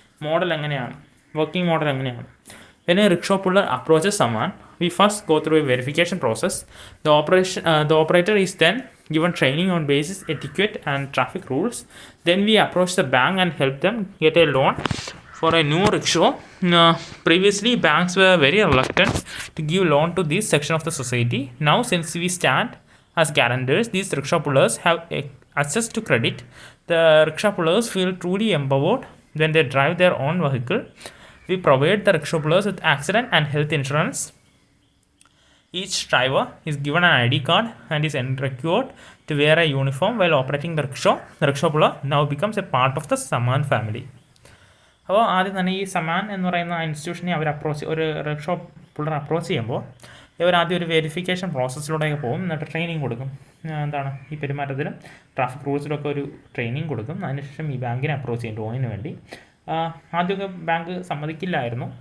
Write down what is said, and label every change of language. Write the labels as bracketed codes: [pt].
[ml] Model എങ്ങനെയാണ്, working model എങ്ങനെയാണ്? [en] When a rickshaw puller approaches someone, we first go through a verification process. The operator is then given training on basis, etiquette, and traffic rules. Then we approach the bank and help them get a loan for a new rickshaw. Previously, banks were very reluctant to give loan to this section of the society. Now, since we stand as guarantors, these rickshaw pullers have access to credit. The rickshaw pullers feel truly empowered when they drive their own vehicle. We provide the rickshaw pullers with accident and health insurance. Each driver is given an ID card and is required to wear a uniform while operating the rickshaw. The rickshaw puller now becomes a part of the Saman family. [ml] അപ്പോൾ ആദ്യം തന്നെ ഈ സമാൻ എന്ന് പറയുന്ന ഇൻസ്റ്റിറ്റ്യൂഷനെ അവർ ഒരു rickshaw puller approach ചെയ്യുമ്പോൾ ഇവർ ആദ്യം ഒരു വെരിഫിക്കേഷൻ പ്രോസസ്സിലൂടെയൊക്കെ പോകും, എന്നിട്ട് ട്രെയിനിങ് കൊടുക്കും. എന്താണ് ഈ പെരുമാറ്റത്തിലും ട്രാഫിക് റൂൾസിലൊക്കെ ഒരു ട്രെയിനിങ് കൊടുക്കും. അതിനുശേഷം ഈ ബാങ്കിനെ അപ്രോച്ച് ചെയ്യും ലോണിന് വേണ്ടി. ആദ്യമൊക്കെ ബാങ്ക് സമ്മതിക്കില്ലായിരുന്നു.